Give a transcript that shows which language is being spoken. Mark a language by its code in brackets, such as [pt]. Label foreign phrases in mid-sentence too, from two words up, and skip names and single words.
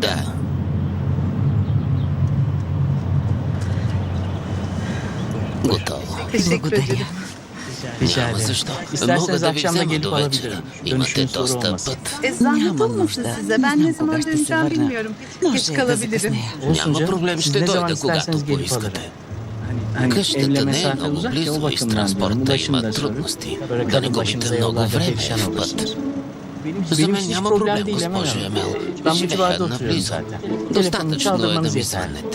[bg] Да. Готово. Благодаря. Няма защо. Мога да ви взема до вечера. Имате доста път. Няма нужда. [tr] Ben [bg] Не [tr] ne [bg] знам кога [tr] zaman [bg] ще се [tr] döneceğim [bg] върна. [tr] bilmiyorum. Geç [bg] Може да [tr] kalabilirim. [bg] закъснея. Няма проблем, ще дойда когато поискате. Къщата не е много близо и с транспорта има трудности. Да не губите много време в път. За мен няма проблем, госпожо Емел. Живея наблизо. Достатъчно е да ми звънете.